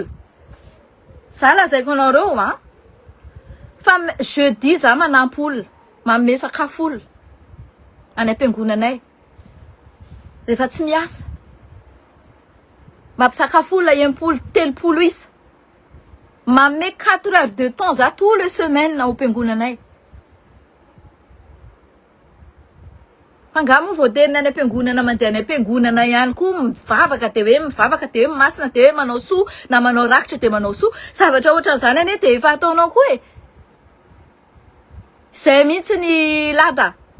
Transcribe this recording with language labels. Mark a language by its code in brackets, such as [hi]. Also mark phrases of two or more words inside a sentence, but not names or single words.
[mg] Za lazaiko anareo fa jeudi za manampy olona manome sakafo olona any am-piangonanay. Rehefa tsy miasa mampisakafo olona 1-3 isa manome 4 [fr] heures de temps [mg] za [fr] tous les semaines [mg] ao am-piangonanay. Fa ngamo voaderina any am-piangonana mandeha any am-piangonana ihany koa mivavaka de hoe masina de hoe manao soa na manao rakitra de manao soa. Zavatra ohatran'izany ane de efa ataonao koa e. Zay mihitsy ny lada.